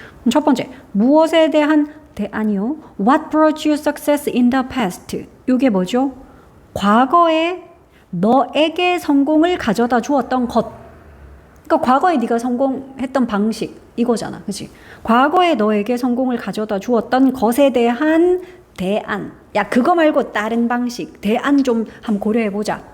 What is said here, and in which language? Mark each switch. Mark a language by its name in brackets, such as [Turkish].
[Korean] 첫 번째, 무엇에 대한 대안이요? [English] What brought you success in the past? [Korean] 요게 뭐죠? 과거에 너에게 성공을 가져다 주었던 것. 그러니까 과거에 네가 성공했던 방식 이거잖아. 그치? 과거에 너에게 성공을 가져다 주었던 것에 대한 대안. 그거 말고 다른 방식, 대안 좀 한번 고려해보자.